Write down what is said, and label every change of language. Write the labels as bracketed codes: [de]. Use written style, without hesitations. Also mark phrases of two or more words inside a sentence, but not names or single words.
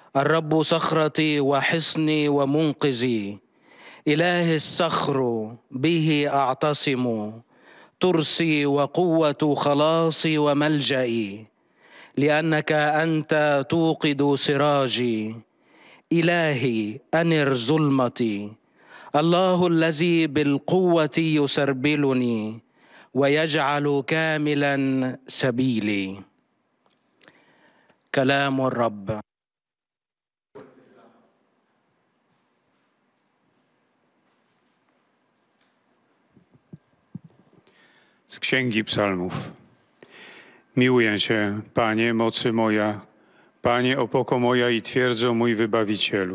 [ar] الرب صخرتي وحصني ومنقذي إله الصخر به أعتصم ترسي وقوة خلاصي وملجئي لأنك أنت توقد سراجي إلهي أنر ظلمتي الله الذي بالقوة يسربلني ويجعل كاملا سبيلي. كلام الرب. [pl] Z Księgi Psalmów. Miłuję Cię, Panie, mocy moja, Panie, opoko moja i twierdzo mój Wybawicielu.